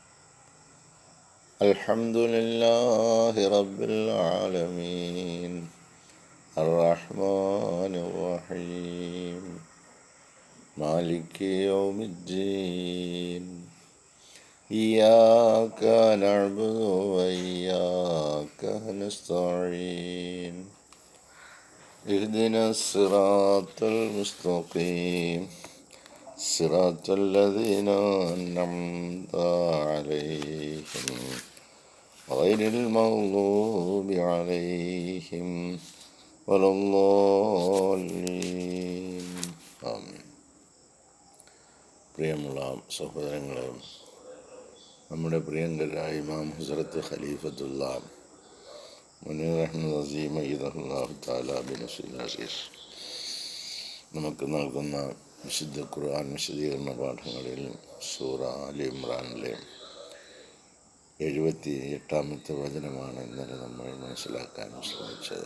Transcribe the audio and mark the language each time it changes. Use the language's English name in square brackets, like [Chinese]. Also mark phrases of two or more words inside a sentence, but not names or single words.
[Arabic] الحمد لله رب العالمين الرحمن الرحيم مالك يوم الدين. إياك نعبد وإياك نستعين. اهدنا الصراط المستقيم صراط الذين أنعمت عليهم غير المغضوب عليهم ولا الضالين. ആമീൻ. [Malayalam] പ്രിയമുള്ള സഹോദരങ്ങളെ, നമ്മുടെ പ്രിയങ്കരായ ഇമാം ഹസ്രത്ത് ഖലീഫത്തുള്ള മുനീർ അഹ്മദ് അസീം [Arabic] أيده الله تعالى بنصره العزيز [Malayalam] നമുക്ക് നൽകുന്ന വിശുദ്ധ ഖുർആൻ വിശദീകരണ പാഠങ്ങളിൽ സൂറ ആലി ഇമ്രാനിലെ 78-ാമത്തെ വചനമാണ് ഇന്നലെ നമ്മൾ മനസ്സിലാക്കാൻ ശ്രമിച്ചത്.